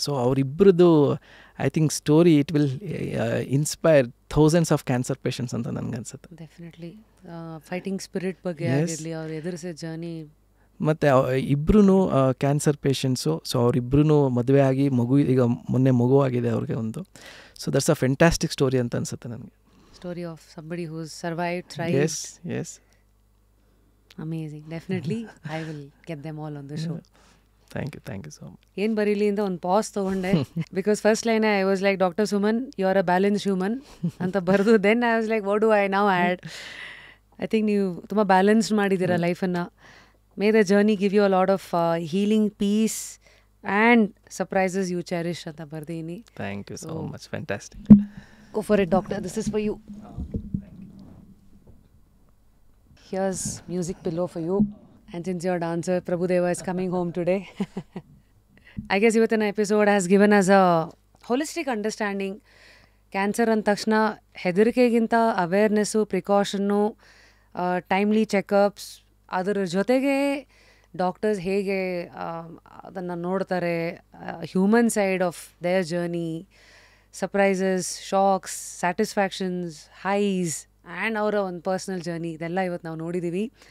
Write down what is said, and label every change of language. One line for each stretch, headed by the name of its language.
English: so ಅವರಿಬ್ಬರದ್ದು I think story it will inspire thousands of cancer patients
Kannada: ಅಂತ ನನಗನ್ಸುತ್ತೆ. Definitely fighting spirit ಬಗ್ಗೆ ಆಗಿರಲಿ, ಅವ್ರು ಎದುರಿಸೋ ಜರ್ನಿ. ಮತ್ತು ಇಬ್ಬರೂ ಕ್ಯಾನ್ಸರ್ ಪೇಷಂಟ್ಸು. ಸೊ ಅವರಿಬ್ಬರೂ ಮದುವೆ ಆಗಿ ಈಗ ಮೊನ್ನೆ ಮಗು ಆಗಿದೆ ಅವ್ರಿಗೆ ಒಂದು.
English: so that's a fantastic story
Kannada: ಅಂತ ಅನಿಸುತ್ತೆ ನನಗೆ.
English: Story of somebody who's survived, thrived. Yes. Amazing. Definitely, I will get them all on the show. Thank you so much.
Kannada: ಏನು ಬರೀಲಿ ಅಂತ ಒಂದು ಪಾಸ್ ತೊಗೊಂಡೆ.
English: because first line I was like doctor Suman you are a balance human
Kannada: ಅಂತ ಬರೆದು
English: Then I was like what do I now add. I think
Kannada: ನೀವು ತುಂಬ balanced ಮಾಡಿದ್ದೀರಾ ಲೈಫನ್ನು.
English: may the journey give you a lot of healing, peace and surprises you cherish
Kannada: ಅಂತ ಬರ್ದೀನಿ.
English: Thank you so much. Fantastic. Go for it, doctor. This is for you. Here's music pillow for you. And since you're a dancer, Prabhudeva is coming home today. I guess ಇವತ್ತಿನ episode has given us a holistic understanding.
Kannada: Cancer ಅಂದ ತಕ್ಷಣ ಹೆದರಿಕೆಗಿಂತ awareness, precaution, timely checkups, ಅದರ ಜೊತೆಗೆ doctors ಹೇಗೆ ಅದನ್ನು ನೋಡ್ತಾರೆ, human side of their journey, surprises, shocks, ಸ್ಯಾಟಿಸ್ಫ್ಯಾಕ್ಷನ್ಸ್, ice and ಅವರ ಒಂದು ಪರ್ಸ್ನಲ್ ಜರ್ನಿ, ಇದೆಲ್ಲ ಇವತ್ತು ನಾವು ನೋಡಿದ್ದೀವಿ.